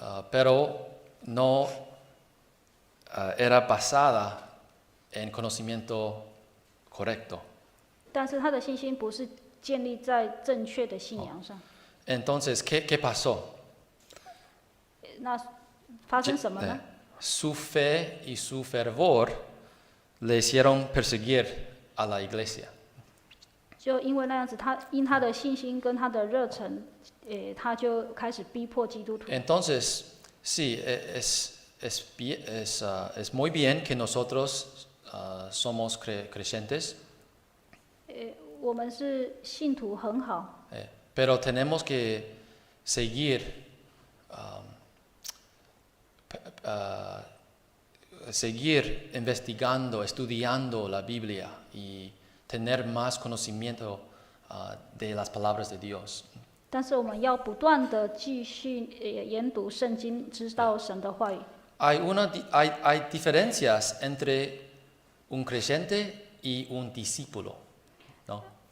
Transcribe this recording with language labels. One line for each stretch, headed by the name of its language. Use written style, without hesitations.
Spanish: Pero no era basada en conocimiento correcto.
Chinese: 但是他的信心不是建立在正确的信仰上。
Spanish: Entonces, ¿qué pasó?
Chinese: 那发生什么呢？
Spanish: Su fe y su fervor le hicieron perseguir a la iglesia.
Chinese: 就因为那样子，因他的信心跟他的热忱，他就开始逼迫基督徒。
Spanish: Entonces, sí, es muy bien que nosotros somos creyentes,
Chinese: 我们是信徒很好，
Spanish: pero tenemos que seguir seguir investigando, estudiando la Biblia y tener más conocimiento de las palabras de Dios.
Chinese: 但是我们要不断的继续研读圣经，知道神的话语。
Spanish: Hay diferencias entre un creyente y un discípulo, ¿no?